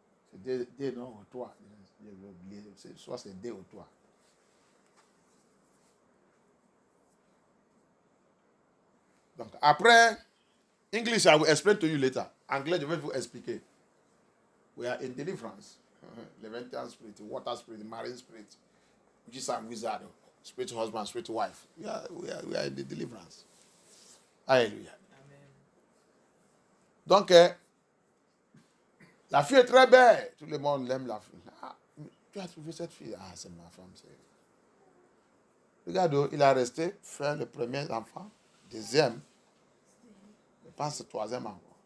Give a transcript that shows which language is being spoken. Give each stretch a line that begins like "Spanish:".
French: C'est 2 non ou 3. Soit c'est 2 ou 3. Donc après,
English: English I will explain to you later.
French: Anglais, je vais vous expliquer.
English: We are in deliverance. Levantine spirit, water spirit, marine spirit, which is a wizard, spirit husband, spirit wife. We are in the deliverance.
French: Alléluia. Amen. Donc, la fille est très belle. Tout le monde l'aime, la fille. Ah, tu as trouvé cette fille? Ah, c'est ma femme. Regarde, il a resté faire le premier enfant, deuxième, je pense le 3e encore.